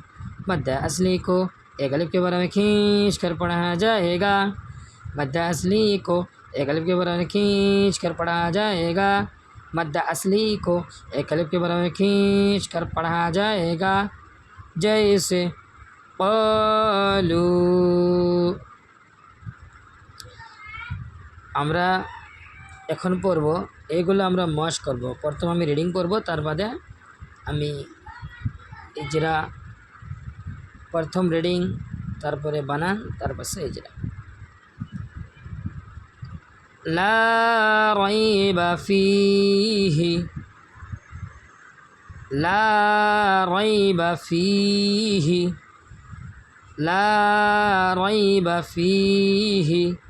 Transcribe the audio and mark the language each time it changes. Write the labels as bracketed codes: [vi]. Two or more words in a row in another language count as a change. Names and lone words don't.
[ur] مدہ اصلی کو ایک الف کے برابر کھینچ کر پڑھا جائے گا مدہ اصلی کو ایک الف کے برابر کھینچ کر پڑھا جائے گا مدہ اصلی کو ایک الف کے برابر کھینچ کر پڑھا جائے گا جیسے قالوا [bn] আমরা এখন পড়ব এইগুলো আমরা মশ করব। প্রথম আমি রিডিং করব, তার বাদে আমি ইজরা প্রথম রিডিং তারপরে বানান তারপর সে ইজরা [ar] لا ريب فيه لا ريب فيه لا ريب فيه